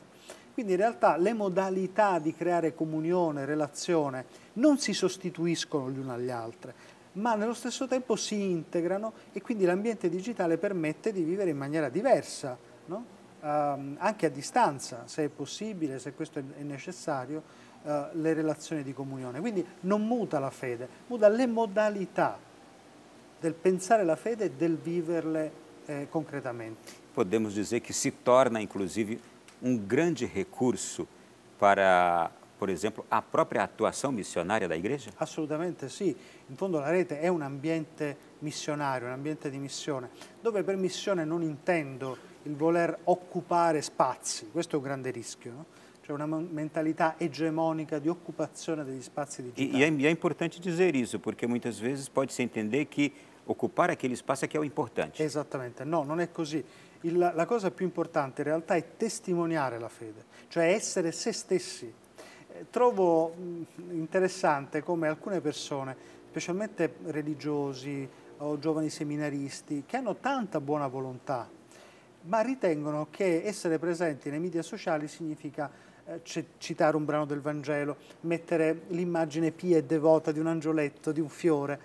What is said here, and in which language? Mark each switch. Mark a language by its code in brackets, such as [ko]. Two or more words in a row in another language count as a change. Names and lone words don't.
[it] Quindi in realtà le modalità di creare comunione, relazione, non si sostituiscono l'una alle altre, ma nello stesso tempo si integrano e quindi l'ambiente digitale permette di vivere in maniera diversa, no? Anche a distanza, se è possibile, se questo è necessario, le relazioni di comunione. Quindi non muta la fede, muta le modalità del pensare la fede e del viverle concretamente. [pt] Podemos dizer que se torna, inclusive, grande recurso para, por exemplo, a própria atuação missionária da igreja? [it] Assolutamente sì, in fondo la rete è un ambiente missionario, un ambiente di missione, dove per missione non intendo il voler occupare spazi, questo è un grande rischio, no? Cioè una mentalità egemonica di occupazione degli spazi digitali. [pt] E é importante dizer isso, porque muitas vezes pode-se entender que ocupar aquele espaço é que é o importante. [it] Esattamente, no, non è così. La cosa più importante in realtà è testimoniare la fede, cioè essere se stessi. Trovo interessante come alcune persone, specialmente religiosi o giovani seminaristi, che hanno tanta buona volontà, ma ritengono che essere presenti nei media sociali significa citare un brano del Vangelo, mettere l'immagine pia e devota di un angioletto, di un fiore.